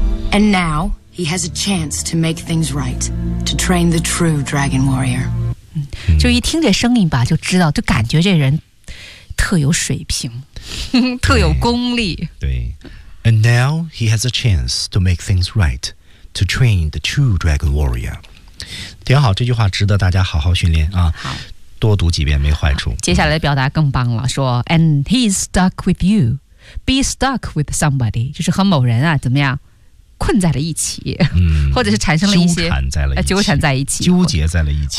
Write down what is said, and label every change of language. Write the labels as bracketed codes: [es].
[en] And now he has a chance to make things right, to train the true dragon warrior. [zh] 就一听这声音吧，就知道，就感觉这人特有水平，特有功力。对。 [en] And now he has a chance to make things right, to train the true dragon warrior. [zh] 挺好，这句话值得大家好好训练啊。好。多读几遍没坏处。接下来的表达更棒了，说 [en] And he's stuck with you. Be stuck with somebody， [zh] 就是和某人啊怎么样困在了一起，或者是产生了一些纠缠在一起，纠结在了一起，